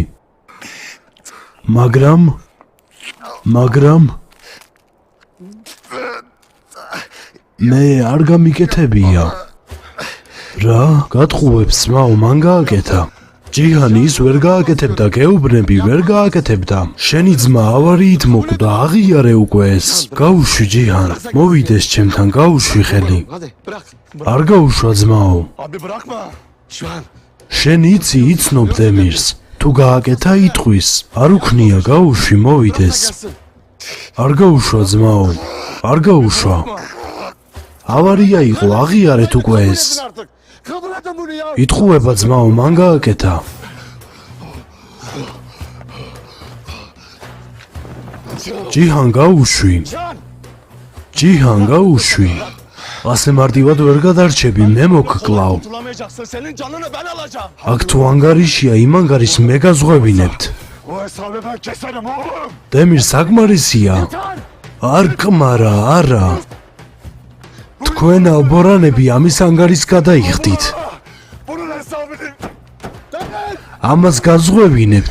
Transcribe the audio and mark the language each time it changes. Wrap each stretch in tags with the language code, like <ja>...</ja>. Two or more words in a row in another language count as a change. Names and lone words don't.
<ka>მაგრამ მე არ გამიკეთებია. რა? გატყუებს ძმაო, მან გააკეთა. ჯიჰანი ის ვერ გააკეთებდა, გეუბნები, ვერ გააკეთებდა. შენი ძმა ავარიით მოკვდა, აღიარე უკვე ეს. გაუშვი ჯიჰან, მოვიდეს ჩემთან, გაუშვი ხელი.</ka> <tr>Hadi bırak.</tr> <ka>არ გაუშვა ძმაო.</ka> <tr>Abi bırakma. Şu an.</tr> <ka>შენ იცი, იცნობ დემირს. თუ გააკეთა იტყვის. არ უქნია, გაუშვი, მოვიდეს.</ka> <tr>Gelsin.</tr> <ka>არ გაუშვა ძმაო. არ გაუშვა. ავარია იყო, აღიარეთ უკვე ეს.</ka> <tr>Edin artık. Kabul edin bunu ya.</tr> <ka>იტყუება ძმაო, მან გააკეთა. ჯიჰან გაუშვი. Can. ჯიჰან გაუშვი. ასე მარტივად ვერ გადარჩები, მე მოგკლავ.</ka> <tr>Kurtulamayacaksın. Senin canını ben alacağım.</tr> <ka>აქ თუ ანგარიშია, იმ ანგარიშს მე გაზღვევინებთ.</ka> <tr>O hesabı ben keserim oğlum.</tr> <ka>დემირ საკმარისია. არ კმარა, არა. თქვენ ალბორანები ამის ანგარიშს გადაიხდით.</ka> <tr>Bunun hesabını. Demir.</tr> <ka>ამას გაზღვევინებთ.</ka>